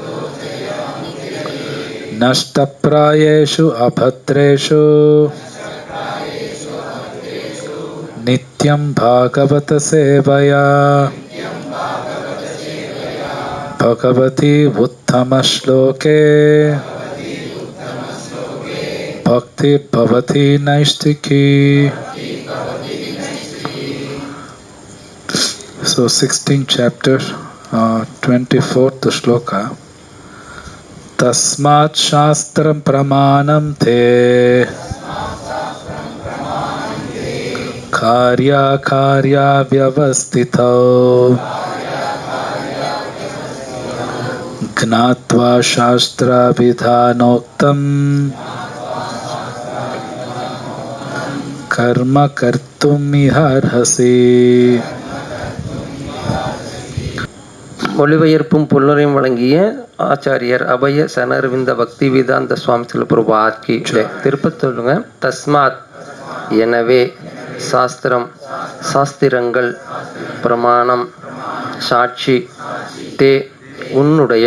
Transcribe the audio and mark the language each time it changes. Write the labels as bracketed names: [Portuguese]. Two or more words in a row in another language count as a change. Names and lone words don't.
[Sanskrit] नष्टप्रायेषु अभद्रेषु नित्यं भागवत सेवया भगवति उत्तम श्लोके भक्ति भवति नैष्ठिकी. [English] So 16th chapter 24th shloka. [Sanskrit] तस्मात् शास्त्रं प्रमाणं ते कार्य कार्य व्यवस्थितौ ज्ञात्वा शास्त्र विधानोक्तं कर्म कर्तुम् इहार्हसि. [Tamil] மொழிபெயர்ப்பும் பொருளுரையும் வழங்கிய ஆச்சாரியர் அபய சனரவிந்த பக்தி வேதாந்த சுவாமி பிரபு ஆட்சி திருப்பத் சொல்லுங்க. தஸ்மாத் எனவே, சாஸ்திரம் சாஸ்திரங்கள், பிரமாணம் சாட்சி, தே உன்னுடைய,